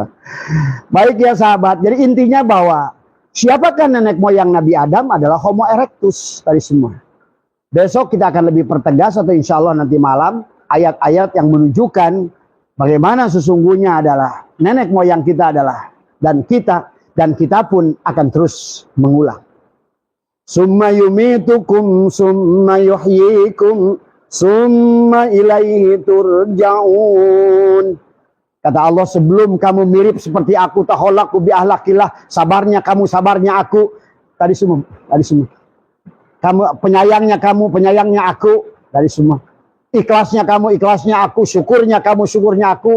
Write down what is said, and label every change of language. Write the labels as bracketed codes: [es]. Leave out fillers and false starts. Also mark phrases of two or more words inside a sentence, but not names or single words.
[id] Baik ya sahabat, jadi intinya bahwa siapakah nenek moyang Nabi Adam adalah Homo erectus tadi semua. Besok kita akan lebih pertegas atau [ar] إن شاء الله [id] nanti malam ayat-ayat yang menunjukkan bagaimana sesungguhnya adalah nenek moyang kita adalah dan kita pun akan terus mengulang. [ar] ثم يميتكم ثم يحييكم ثم إليه ترجعون. [id] Kata Allah, sebelum kamu mirip seperti aku, [ar] تخلقوا بأخلاق الله, [id] sabarnya kamu, sabarnya aku. Tadi semua. Kamu penyayangnya aku. Tadi semua. Ikhlasnya kamu, ikhlasnya aku. Syukurnya kamu, syukurnya aku.